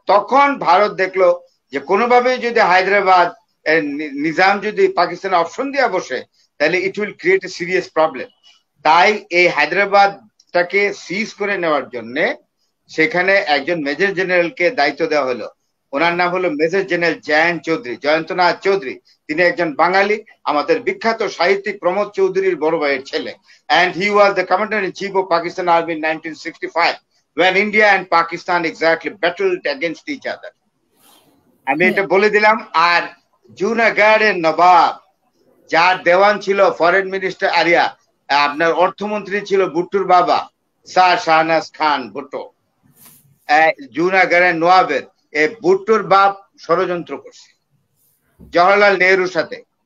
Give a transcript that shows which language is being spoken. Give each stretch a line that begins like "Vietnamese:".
Bangla: তখন ভারত দেখলো যে কোনোভাবেই যদি হায়দ্রাবাদ নিজাম যদি পাকিস্তানে অপশন দিয়ে বসে, তাহলে
English: It will create a serious problem.
Bangla: তাই এই হায়দ্রাবাদটাকে সিজ করে নেওয়ার জন্য সেখানে একজন মেজর জেনারেলকে দায়িত্ব দেওয়া হলো। ওনার নাম হলো মেজর জেনারেল জয়ন্তনাথ চৌধুরী। তিনি একজন বাঙালি, আমাদের বিখ্যাত সাহিত্যিক প্রমোদ চৌধুরীর বড় ভাইয়ের ছেলে।
English: And he was the commander in chief of Pakistan Army in 1965 when India and Pakistan exactly battled against each other.
Bangla: আমি এটা বলে দিলাম। আর জুনাগড়ের নবাব, যার দেওয়ান ছিল ফরেন মিনিস্টার আরিয়া, আপনার অর্থমন্ত্রী ছিল ভুট্টোর বাবা স্যার শাহনাজ খান ভুট্টো, জুনাগড়ের নবাবের এই ভুট্টোর বাপ ষড়যন্ত্র করছে জওহরলাল নেহরুর সাথে।